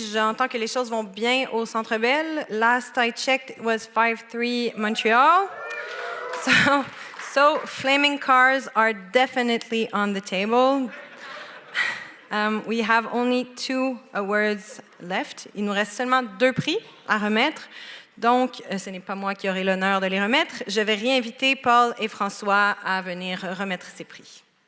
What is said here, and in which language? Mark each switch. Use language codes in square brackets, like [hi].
[fr] J'entends que les choses vont bien au Centre Bell. [en] Last I checked, it was 5-3 Montreal. So flaming cars are definitely on the table. We have only 2 awards left. [fr] Il nous reste seulement 2 prix à remettre. Donc, ce n'est pas moi qui aurai l'honneur de les remettre. Je vais réinviter Paul et François à venir remettre ces prix.